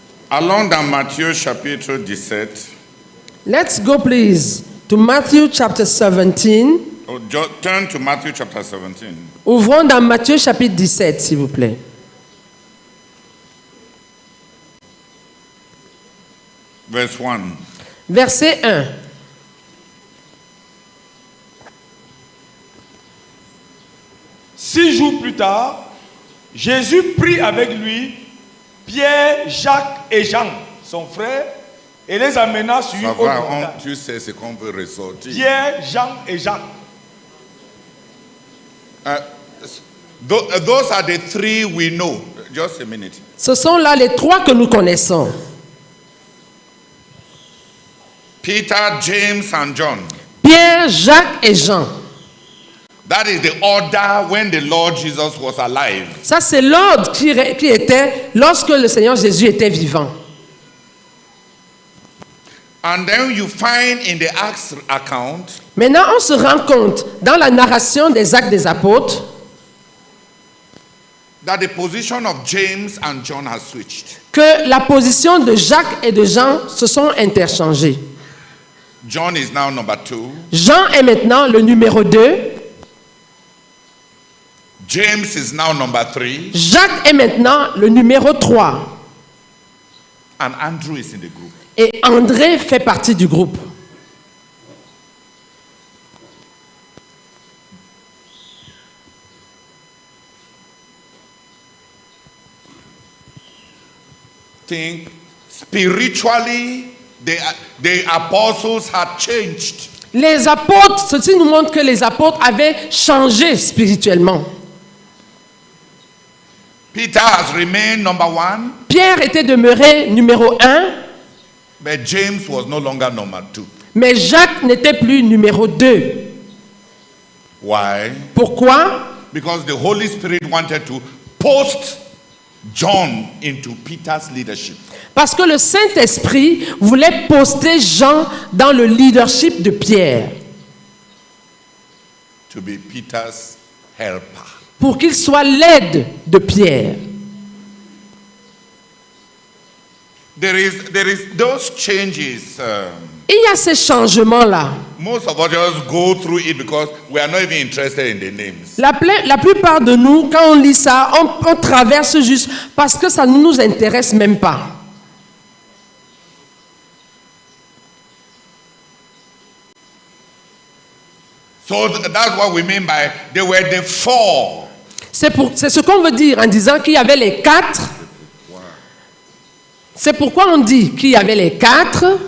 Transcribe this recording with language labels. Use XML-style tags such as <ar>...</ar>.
<fr>Allons dans Matthieu chapitre 17.</fr> <en>Let's go, please, to Matthew chapter 17. Turn to Matthew chapter 17.</en> <fr>Ouvrons dans Matthieu chapitre 17, s'il vous plaît.</fr> <en>Verse 1.</en> <fr>Verset 1. Six jours plus tard, Jésus prit avec lui Pierre, Jacques et Jean, son frère, et les amena sur une Ça autre va, montagne. tu sais ce qu'on veut ressortir. Pierre, Jean et Jacques.</fr> <en>Those are the three we know. Just a minute.</en> <fr>Ce sont là les trois que nous connaissons.</fr> <en>Peter, James, and John.</en> <fr>Pierre, Jacques et Jean.</fr> <en>That is the order when the Lord Jesus was alive.</en> <fr>Ça, c'est l'ordre qui était lorsque le Seigneur Jésus était vivant.</fr> <en>And then you find in the Acts account</en> <fr>Maintenant, on se rend compte dans la narration des Actes des Apôtres</fr> <en>that the position of James and John has switched.</en> <fr>que la position de Jacques et de Jean se sont interchangées.</fr> <en>John is now number 2.</en> <fr>Jean est maintenant le numéro 2.</fr> <en>James is now number 3.</en> <fr>Jacques est maintenant le numéro 3.</fr> <en>And Andrew is in the group.</en> <fr>Et André fait partie du groupe.</fr> <en>Think spiritually, the apostles had changed.</en> <fr>Les apôtres, ceci nous montre que les apôtres avaient changé spirituellement.</fr> <en>Peter has remained number 1,</en> <fr>Pierre était demeuré numéro 1,</fr> <en>but James was no longer number 2.</en> <fr>mais Jacques n'était plus numéro 2.</fr> <en>Why?</en> <fr>Pourquoi?</fr> <en>Because the Holy Spirit wanted to post John into Peter's leadership.</en> <fr>Parce que le Saint-Esprit voulait poster Jean dans le leadership de Pierre,</fr> <en>To be Peter's helper.</en> <fr>pour qu'il soit l'aide de Pierre.</fr> <en>There is those changes.</en> <fr>Il y a ces changements-là.</fr> <en>Most of us just go through it because we are not even interested in the names.</en> <fr>La plupart de nous, quand on lit ça, on traverse juste parce que ça ne nous intéresse même pas.</fr> <en>So that's what we mean by they were the 4.</en> <fr>C'est ce qu'on veut dire en disant qu'il y avait les 4. C'est pourquoi on dit qu'il y avait les 4.</fr>